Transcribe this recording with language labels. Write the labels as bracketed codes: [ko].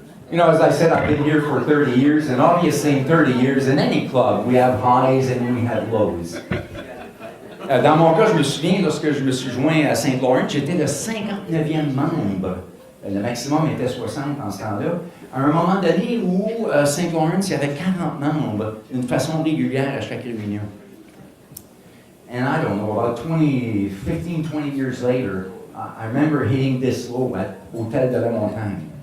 [en] You know, as I said, I've been here for 30 years, and obviously in 30 years, in any club, we have highs and we have lows. [fr] Dans mon cas, je me souviens, lorsque je me suis joint à Saint-Lawrence, j'étais le 59e membre. Le maximum était 60 en ce temps-là. À un moment donné où Saint-Lawrence, il y avait 40 membres, d'une façon régulière à chaque réunion. [en] And I don't know, about 15, 20 years later, I remember hitting this low at Hôtel de Lamontagne.